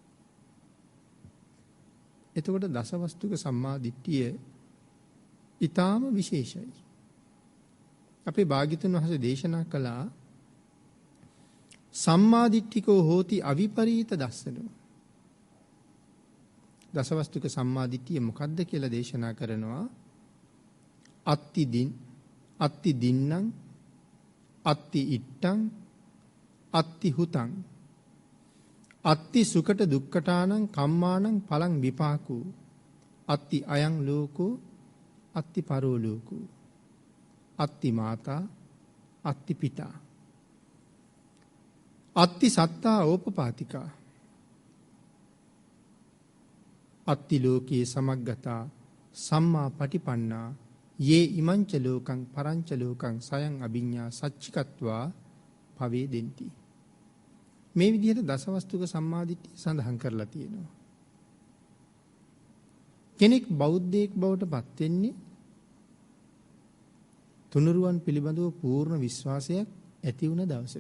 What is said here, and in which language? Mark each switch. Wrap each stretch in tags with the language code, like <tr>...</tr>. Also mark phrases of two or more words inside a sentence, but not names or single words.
<si>එතකොට දසවස්තුක සම්මා දිට්ඨිය ඊටාම විශේෂයි. අපේ භාග්‍යතුන් වහන්සේ දේශනා කළා</si> <pi>සම්මා දිට්ඨිකෝ හෝති අවිපරීත දස්සනෝ.</pi> <si>දසවස්තුක සම්මා දිට්ඨිය මොකද්ද කියලා දේශනා කරනවා.</si> <pi>අත්ති දින්නම් අත්ති ඉට්ටං අත්ති හුතං අත්ති සුකට දුක්ඛටානං කම්මානං පලං විපාකෝ අත්ති අයං ලෝකෝ අත්ති පරෝ ලෝකෝ අත්ති මාතා අත්ති පිතා අත්ති සත්තා ඕපපාතිකා අත්ති ලෝකේ සමග්ගතා සම්මා පටිපන්නා යේ ඉමංච ලෝකං පරංච ලෝකං සයං අභිඤ්ඤා සච්චිකත්වා භවේ දෙන්ති.</pi> <si>මේ විදිහට දසවස්තුක සම්මාදිට්ඨිය සඳහන් කරලා තියෙනවා. කෙනෙක් බෞද්ධයෙක් බවට පත් වෙන්නේ තුනුරුවන් පිළිබඳව පූර්ණ විශ්වාසයක් ඇති වුණ දවසට.</si>